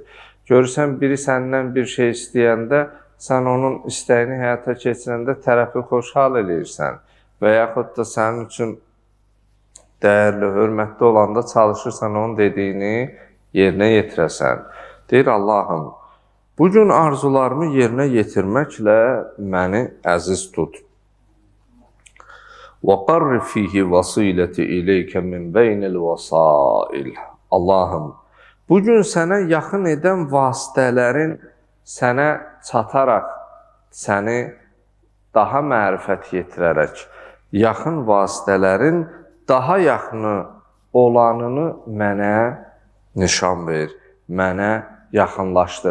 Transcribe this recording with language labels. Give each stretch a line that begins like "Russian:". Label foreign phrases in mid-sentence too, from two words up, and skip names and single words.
Azerbaijani: Görürsən, biri səndən bir şey istəyəndə, sən onun istəyini həyata keçirəndə tərəfi xoşhal eləyirsən və yaxud da sənin üçün dəyərli, hörmətli olanda çalışırsan onun dediyini yerinə yetirəsən. Deyir, Allahım, bugün arzularımı yerinə yetirməklə məni əziz tut.
Arabic: وَقَرِّ فِيهِ وَصِيلَةِ إِلَيْكَ مِنْ بَيْنِ الْوَسَائِلِ.
Azerbaijani: Allahım, bugün sənə yaxın edən vasitələrin sənə çataraq, səni daha mərifət yetirərək, yaxın vasitələrin daha yaxını olanını mənə nişan ver, mənə yaxınlaşdır.